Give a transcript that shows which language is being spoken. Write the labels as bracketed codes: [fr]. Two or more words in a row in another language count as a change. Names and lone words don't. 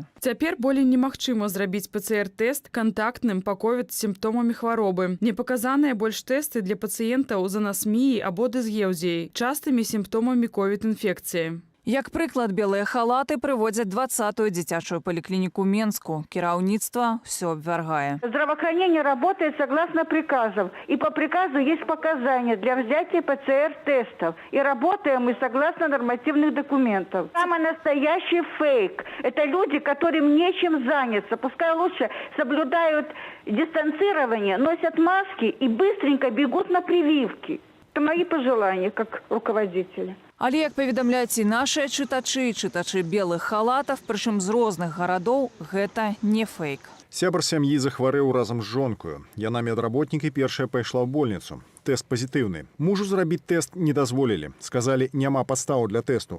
[be] Цяпер болей немагчыма зрабіць ПЦР-тэст кантактным па COVID з сімптомамі хваробы. Не паказаныя больш тэсты для пацыентаў з анасміяй або дысгеўзіяй, частымі сімптомамі COVID-інфекцыі. Як прыклад, белыя халаты прыводзяць 20-ю дзіцячую паліклініку Менску. Кіраўніцтва ўсё абвяргае. [ru] Здравоохранение работает согласно приказам. И по приказу есть показания для взятия ПЦР-тестов. И работаем мы согласно нормативных документов. Самый настоящий фейк. Это люди, которым нечем заняться. Пускай лучше соблюдают дистанцирование, носят маски и быстренько бегут на прививки. Это мои пожелания как руководителя. [be] Але, як паведамляюць і нашыя чытачы белых халатаў, прычым з розных гарадоў, гэта не фейк. Сябар сям'і захварэў разам з жонкаю. Яна медработнік і першая пайшла ў больніцу. Тэст пазітыўны. Мужу зрабіць тэст не дазволілі. Сказалі, няма падстаў для тэсту.